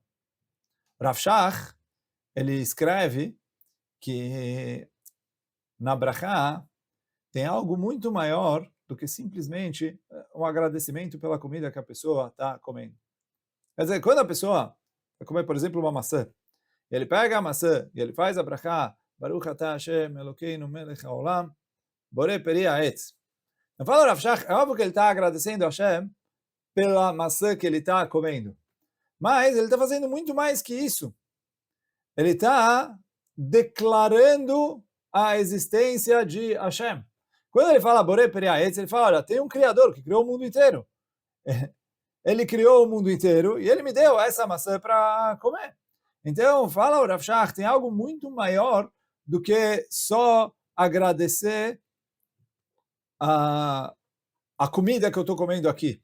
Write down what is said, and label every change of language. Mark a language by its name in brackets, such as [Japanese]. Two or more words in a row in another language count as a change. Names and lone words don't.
[Portuguese] Rav Shach, ele escreve que na brachá tem algo muito maior do que simplesmente um agradecimento pela comida que a pessoa está comendo. Quer dizer, quando a pessoa vai comer, por exemplo, uma maçã, e ele pega a maçã e ele faz a brachá, [Hebrew] ברוך אתה השם אלוקינו מלך העולם, בורא פרי העץ. [Portuguese] Não fala Rav Shach, é óbvio que ele está agradecendo a Hashem pela maçã que ele está comendo. Mas ele está fazendo muito mais que isso. Ele está declarando a existência de Hashem. Quando ele fala [Hebrew] בורא פרי העץ, [Portuguese] ele fala, olha, tem um Criador que criou o mundo inteiro. Ele criou o mundo inteiro e ele me deu essa maçã para comer. Então, fala o Rav Shach, tem algo muito maior do que só agradecer a comida que eu estou comendo aqui.